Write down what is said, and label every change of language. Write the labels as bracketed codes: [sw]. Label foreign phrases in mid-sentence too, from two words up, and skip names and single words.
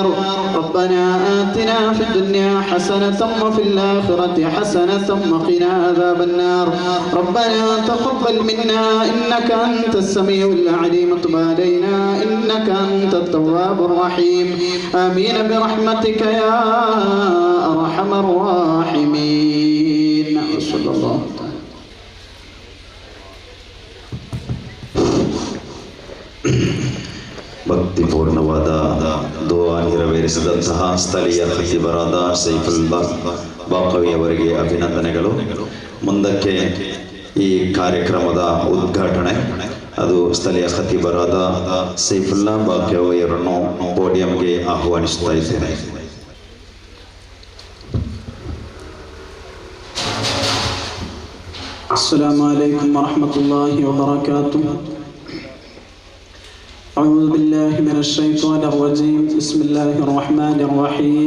[ar] ربنا آتنا في الدنيا حسنة وفي الآخرة حسنة وقنا عذاب النار. ربنا تقبل منا إنك أنت السميع العليم وتب علينا إنك أنت التواب الرحيم. آمين برحمتك يا أرحم الراحمين. صلى الله [kn] ಭಕ್ತಿಪೂರ್ಣವಾದ ದುಆ ನೆರವೇರಿಸಿದಂತಹ ಸ್ಥಳೀಯ ಖತೀಬರಾದ ಸೈಫುಲ್ಲಾ ಬಾಕವಿ ಅವರಿಗೆ ಅಭಿನಂದನೆಗಳು. ಮುಂದಕ್ಕೆ ಈ ಕಾರ್ಯಕ್ರಮದ ಉದ್ಘಾಟನೆ ಅದು ಸ್ಥಳೀಯ ಖತೀಬರಾದ ಸೈಫುಲ್ಲಾ ಬಾಕವಿ ಅವರನ್ನು ಪೋಡಿಯಂಗೆ ಆಹ್ವಾನಿಸುತ್ತಾ ಇದ್ದೇನೆ. [ar] السلام عليكم ورحمة الله وبركاته. أعوذ بالله من الشيطان الرجيم. بسم الله الرحمن الرحيم.